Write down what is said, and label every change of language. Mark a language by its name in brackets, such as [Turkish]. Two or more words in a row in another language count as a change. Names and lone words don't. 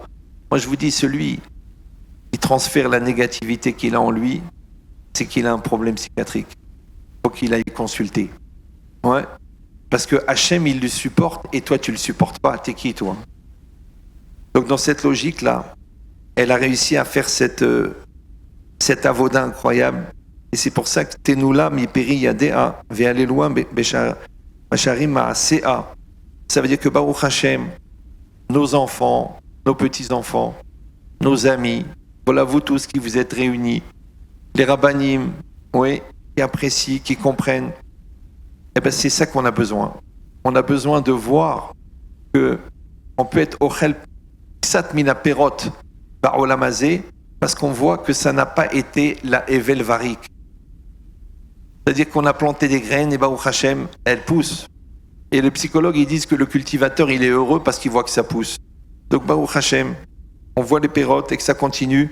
[French] Moi, je vous dis, celui qui transfère la négativité qu'il a en lui, c'est qu'il a un problème psychiatrique. Il faut qu'il aille consulter. Ouais. Parce que Hachem, il le supporte, et toi, tu ne le supportes pas. T'es qui, toi? Donc, dans cette logique-là, elle a réussi à faire cet avoda incroyable. Et c'est pour ça que [Hebrew] תנו לה מפרי ידיה ויהללוה בשערים מעשיה. [French] Ça veut dire que [Hebrew] ברוך השם, [French] nos enfants, nos petits-enfants, nos amis, voilà vous tous qui vous êtes réunis, les rabbanim, oui, qui apprécient, qui comprennent Eh ben, c'est ça qu'on a besoin. On a besoin de voir que on peut être [Hebrew] אוכל פת מן פירות בעולם הזה [French] parce qu'on voit que ça n'a pas été la [Hebrew] הבל וריק. [French] C'est-à-dire qu'on a planté des graines et [Hebrew] ברוך השם, [French] elles poussent. Et les psychologues, ils disent que le cultivateur, il est heureux parce qu'il voit que ça pousse. Donc [Hebrew] ברוך השם, [French] on voit les pérotes et que ça continue.